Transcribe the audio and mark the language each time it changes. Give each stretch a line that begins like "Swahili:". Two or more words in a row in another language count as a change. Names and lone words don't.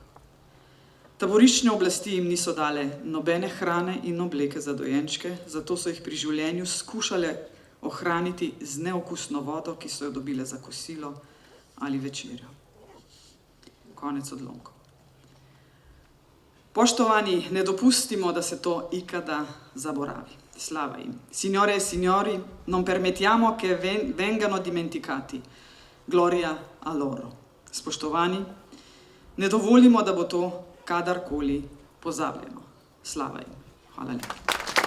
Slovenian: Taboriščne oblasti jim niso dale nobene hrane in obleke za dojenčke, zato so jih pri življenju skušale ohraniti z neokusno vodo, ki so jo dobile za kosilo ali večerjo. Konec odlomkov.
Croatian: Poštovani, ne dopustimo, da se to ikada zaboravi.
Slovenian: Slava jim.
Italian: Signore e signori, non permettiamo che vengano dimenticati. Gloria a loro.
Slovenian: Spoštovani, ne dovolimo, da bo to kadarkoli pozabljeno. Slava jim. Hvala lepa.